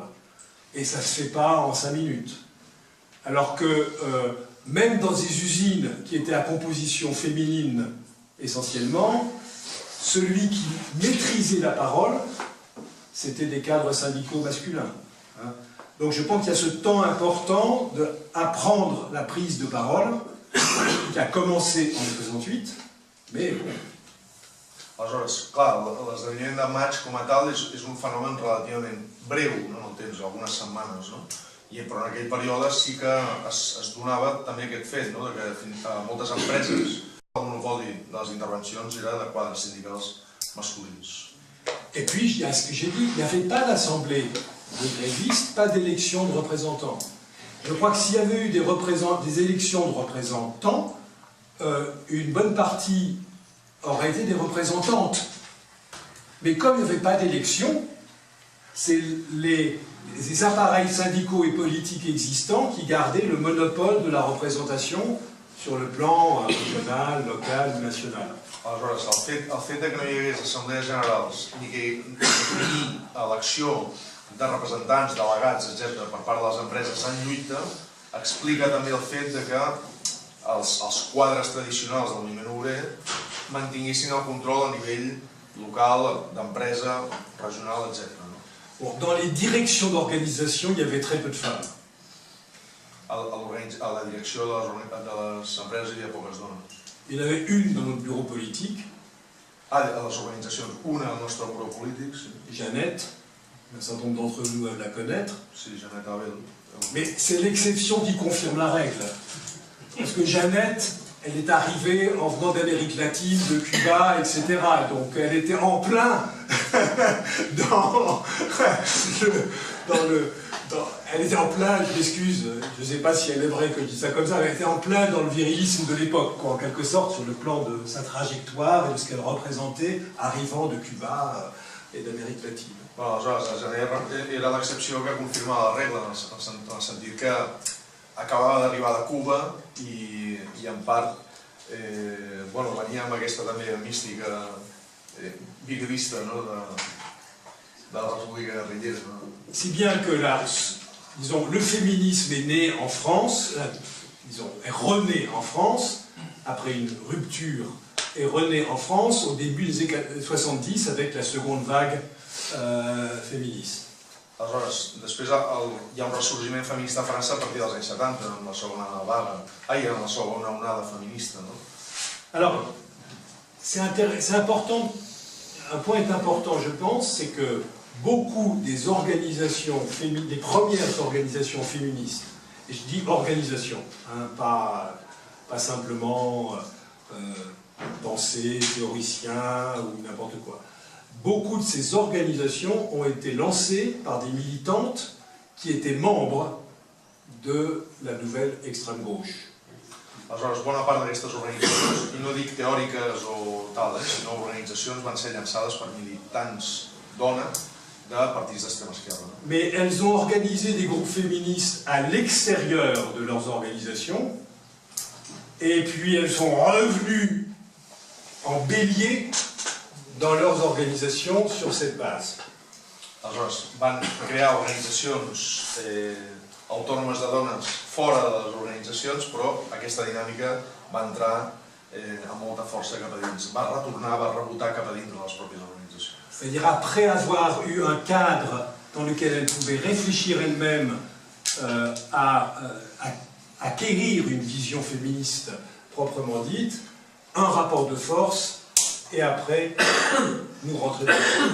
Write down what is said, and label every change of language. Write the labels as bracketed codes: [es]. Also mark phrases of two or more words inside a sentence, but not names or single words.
[fr] Et ça ne se fait pas en 5 minutes. Alors que même dans des usines qui étaient à composition féminine essentiellement, celui qui maîtrisait la parole, c'était des cadres syndicaux masculins. Hein. Donc je pense qu'il y a ce temps important d'apprendre la prise de parole, qui a commencé en 68, mais bon. [ca] Aleshores, clar, l'esdeveniment de maig com a tal és un fenomen relativament breu, no, en el temps, algunes setmanes, no? Però en aquell període sí que es donava també aquest fet, no? Que moltes empreses, el monopoli de les intervencions era de quadres sindicals masculins. [fr] Et puis, il y a ce que j'ai dit, il n'y avait pas d'assemblée de grévistes, pas d'élection de représentants. Je crois que s'il y avait eu des élections de représentants, une bonne partie aurait été des représentantes. Mais comme il n'y avait pas d'élection, c'est les appareils syndicaux et politiques existants qui gardaient le monopole de la représentation sur le plan régional, local, national. [ca] Aleshores, el fet que no hi hagués assemblees generals ni elecció de representants, delegats, etc., per part de les empreses en lluita, explica també el fet de que els quadres tradicionals del moviment obrer mantinguessin el control a nivell local, d'empresa, regional, etc. [fr] Bon, dans les directions d'organisation, il y avait très peu de femmes. [ca] A la direcció de les empreses hi havia poques dones. [fr] Il y en avait une dans notre bureau politique. [ca] A les organitzacions, una al nostre bureau polític, sí. [fr] Jeannette, un certain nombre d'entre nous doivent la connaître. [ca] Sí, Jeannette Abel. [fr] Mais c'est l'exception qui confirme la règle. Parce que Jeannette, elle est arrivée en venant d'Amérique latine, de Cuba, etc. Donc elle était en plein elle était en plein, je m'excuse, je ne sais pas si elle aimerait que je dise ça comme ça, elle était en plein dans le virilisme de l'époque, en quelque sorte, sur le plan de sa trajectoire et de ce qu'elle représentait, arrivant de Cuba et d'Amérique latine. [ca] Bueno, aleshores, Jeannette era l'excepció que confirmava la regla, en el sentit que acabava d'arribar de Cuba i en part venia amb aquesta també mística virilista de la República guerrillera. [fr] Si bien que le féminisme est né en France, est rené en France, après une rupture, est rené en France au début des années 70 avec la seconde vague féministe. [ca] Aleshores, després hi ha un ressorgiment feminista a França a partir dels anys 70, amb la segona onada feminista. [fr] Alors, c'est important, un point important, je pense, c'est que beaucoup des organisations féminines, des premières organisations féministes, et je dis organisation, pas simplement pensée, théoricien ou n'importe quoi. Beaucoup de ces organisations ont été lancées par des militantes qui étaient membres de la nouvelle extrême gauche. [ca] Aleshores, bona part d'aquestes organitzacions, i no dic teòriques o tal, sinó organitzacions van ser llançades per militants dones de partits d'extrema esquerra. [fr] Mais elles ont organisé des groupes féministes à l'extérieur de leurs organisations, et puis elles sont revenues en bélier dans leurs organisations sur cette base. [ca] Aleshores, van crear organitzacions autònomes de dones fora de les organitzacions, però aquesta dinàmica va entrar amb molta força cap a dins, va retornar, va rebotar cap a dins de les pròpies organitzacions. [fr] C'est-à-dire après avoir eu un cadre dans lequel elles pouvaient réfléchir elles-mêmes à acquérir une vision féministe proprement dite, un rapport de force, et après nous rentrer dedans.